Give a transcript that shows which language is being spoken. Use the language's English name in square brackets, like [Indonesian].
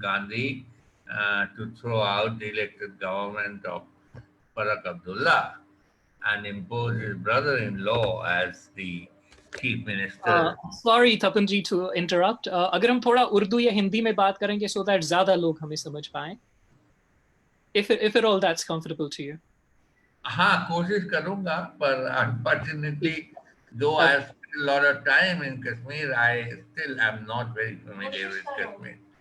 [English] Gandhi to throw out the elected government of Faraq Abdullah and impose his brother-in-law as the chief minister. Sorry Tapan ji to interrupt. [Hindi] अगर हम थोड़ा उर्दू या हिंदी में बात करेंगे [English] so that [Hindi] ज़्यादा लोग हमें समझ पाएं. [English] If at all that's comfortable to you. [Hindi] हाँ, कोशिश करूँगा, पर [English] unfortunately, though I have spent a lot of time in Kashmir, I still am not very familiar with Kashmir.